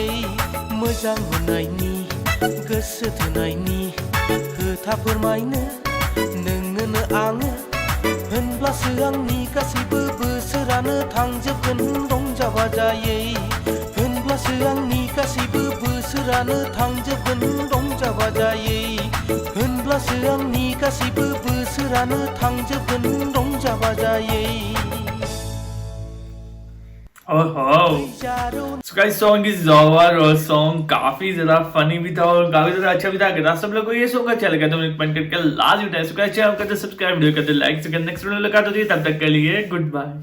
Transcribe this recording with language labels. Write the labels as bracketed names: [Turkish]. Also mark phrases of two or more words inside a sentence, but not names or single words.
[Bodo] मोजां मोननायनि गोसो थोनायनि खोथा फोरमायनो नोंनोनो आङो होनब्लासो आंनि गासैबो बोसोरानो थांजोबगोन रंजा बाजायै। होनब्लासो आंनि गासैबो बोसोरानो थांजोबगोन रंजा बाजायै। होनब्लासो आंनि गासैबो बोसोरानो थांजोबगोन रंजा बाजायै [English] So guys, song is Zawar [Hindi] और song काफी ज्यादा फनी भी था और काफी ज्यादा अच्छा भी था। अगर आप सब लोगों को ये सॉन्ग अच्छा लगा तो कमेंट करके लाजमी बताएं। [English] so guys [Hindi] चैनल को सब्सक्राइब वीडियो करते लाइक से [English] next video [Hindi] में मुलाकात होती है, तब तक के लिए [English] good bye.